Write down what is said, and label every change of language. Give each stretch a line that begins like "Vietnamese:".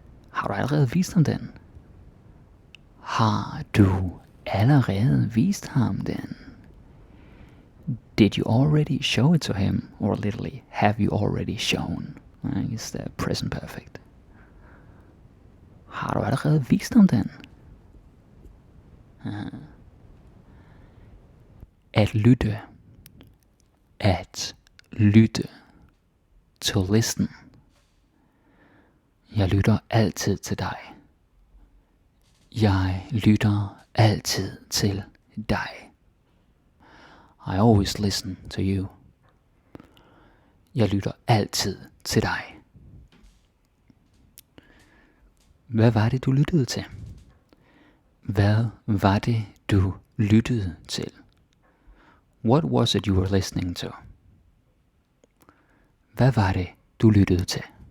Danish: Har du allerede vist ham den? Har du allerede vist ham den?
English: Did you already show it to him? Or literally, have you already shown? It's the present perfect.
Danish: Har du allerede vist ham den? At lytte. At lytte.
English: To listen.
Danish: Jeg lytter altid til dig. Jeg lytter altid til dig.
English: I always listen to you.
Danish: Jeg lytter altid til dig. Hvad var det, du lyttede til? Hvad var det, du lyttede til?
English: What was it you were listening to?
Danish: Hvad var det, du lyttede til?